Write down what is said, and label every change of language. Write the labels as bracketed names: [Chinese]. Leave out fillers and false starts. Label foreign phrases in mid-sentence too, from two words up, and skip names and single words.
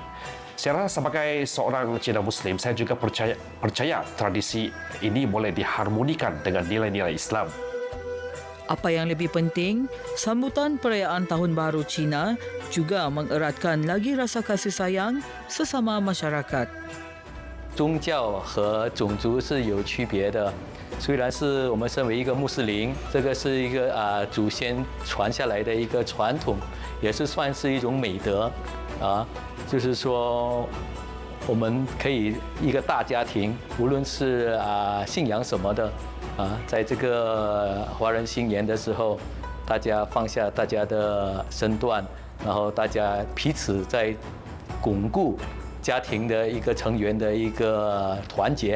[Malay] Saya rasa sebagai seorang Cina Muslim, saya juga percaya tradisi ini boleh diharmonikan dengan nilai-nilai Islam. Apa yang lebih penting, sambutan perayaan Tahun Baru Cina juga mengeratkan lagi rasa kasih sayang sesama masyarakat. [Chinese] 宗教和种族是有区别的。虽然是我们身为一个穆斯林，这个是一个祖先传下来的一个传统，也是算是一种美德就是说我们可以一个大家庭，无论是信仰什么的在这个华人新年的时候，大家放下大家的身段，然后大家彼此在巩固家庭的一个成员的一个团结。